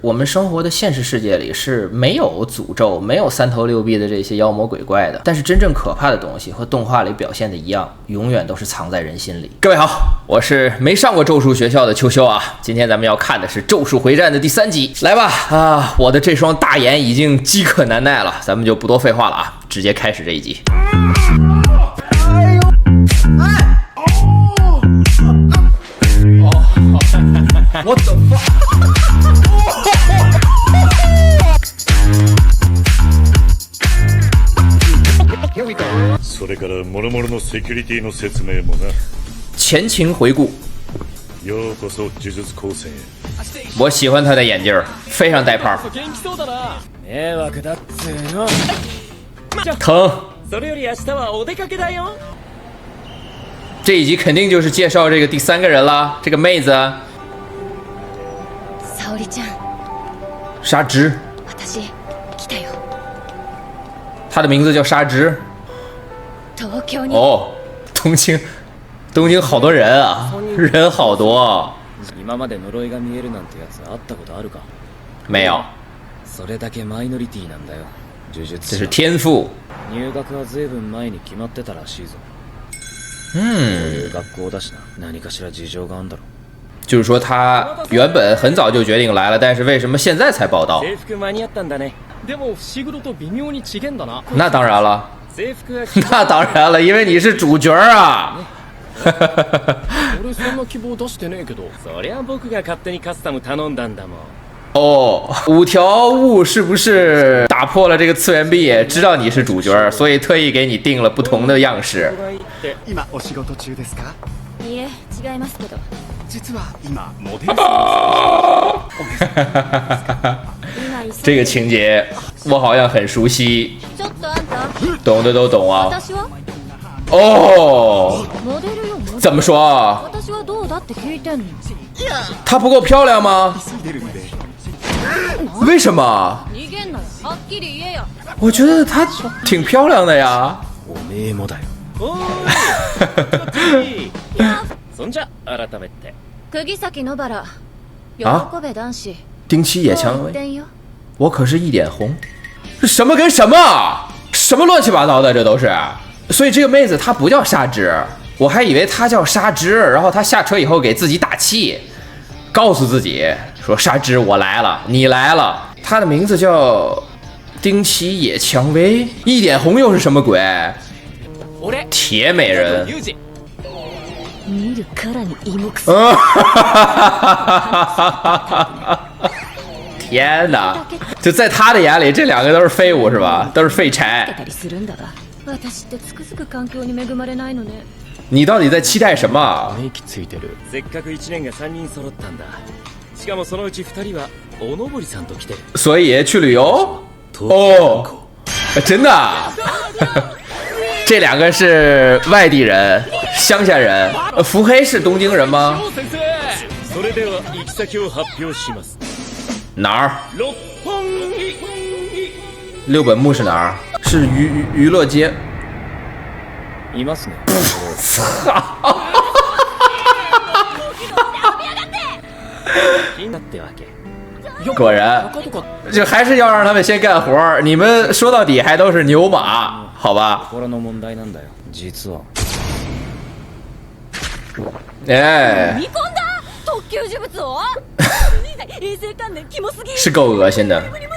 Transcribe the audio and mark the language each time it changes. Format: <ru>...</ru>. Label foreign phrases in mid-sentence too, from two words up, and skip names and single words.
<zh>我们生活的现实世界里是没有诅咒、没有三头六臂的这些妖魔鬼怪的，但是真正可怕的东西和动画里表现的一样，永远都是藏在人心里。各位好，我是没上过咒术学校的秋秋啊，今天咱们要看的是《咒术回战》的第3集，来吧啊！我的这双大眼已经饥渴难耐了，咱们就不多废话了啊，直接开始这一集。</zh> <en>What the fuck？</en> <ja>それから諸々のセキュリティの説明もな。</ja> <zh>前情回顾。</zh> <ja>ようこそ呪術高専へ。</ja> <zh>我喜欢他的眼镜，非常带泡。</zh> <ja>迷惑だっつーの。</ja> <zh>疼。</zh> <ja>それより明日はお出かけだよ。</ja> <zh>这一集肯定就是介绍这个第3个人了，这个妹子。</zh> <ja>沙織ちゃん。</ja> <zh>沙织。</zh> <ja>私来たよ。</ja> <zh>她的名字叫沙织。</zh> <ja>東京に。</ja> <zh>哦，東京好多人啊，人好多。</zh> <ja>今まで呪いが見えるなんてやつ会ったことあるか？</ja> <zh>没有。</zh> <ja>それだけマイノリティなんだよ。呪術。</ja> <zh>这是天赋。</zh> <ja>入学は随分前に決まってたらしいぞ。学校だしな、何かしら事情があんだろ。</ja> <zh>就是说他原本很早就决定来了，但是为什么现在才报道？</zh> <ja>制服間に合ったんだね。でも伏黒と微妙に違えんだな。</ja> <zh>那当然了。</zh> <ja>制服が</ja> <zh>那当然了，因为你是主角啊。</zh> <ja>俺そんな希望出してねえけど。そりゃ僕が勝手にカスタム頼んだんだもん。</ja> <zh>哦，5条悟是不是打破了这个次元壁，知道你是主角，所以特意给你定了不同的样式。</zh> <ja>今お仕事中ですか？いえ、違いますけど。実は今モデル</ja> <zh>这个情节我好像很熟悉。</zh> <ja>ちょっとあんた。</ja> <zh>懂的都懂啊。</zh> <ja>私は？</ja> <zh>哦。</zh> <ja>モデルよ。</ja> <zh>怎么说？</zh> <ja>私はどうだって聞いてんの。</ja> <zh>她不够漂亮吗？为什么？</zh> <ja>逃げんなよ。はっきり言えよ。</ja> <zh>我觉得她挺漂亮的呀。</zh> <ja>おめえもだよ。おそんじゃ改めて。釘崎野原。喜べ男子。</ja> <zh>丁七野蔷薇。</zh> <ja>よ。</ja> <zh>我可是一点红。这什么跟什么？什么乱七八糟的，这都是。所以这个妹子她不叫沙织，我还以为她叫沙织，然后她下车以后给自己打气，告诉自己说沙织我来了，你来了。她的名字叫丁崎野蔷薇，一点红又是什么鬼？铁美人。</zh> <ja>見るからに芋く</ja> <zh>天哪！就在他的眼里，这2个都是废物是吧？都是废柴。</zh> <ja>私ってつくづく環境に恵まれないのね。</ja> <zh>你到底在期待什么？</zh> <ja>せっかく1年が3人揃ったんだ。しかもそのうち2人はおのぼりさんと来てる。</ja> <zh>所以去旅游？哦，真的啊？这2个是外地人，乡下人。伏黑是东京人吗？</zh> <ja>それでは行き先を発表します。</ja> <zh>哪儿？六本木。六本木是哪儿？是娱乐街。</zh> <ja>いますね。</ja> <zh>果然，这还是要让他们先干活。你们说到底还都是牛马，好吧？哎，是够恶心的。</zh>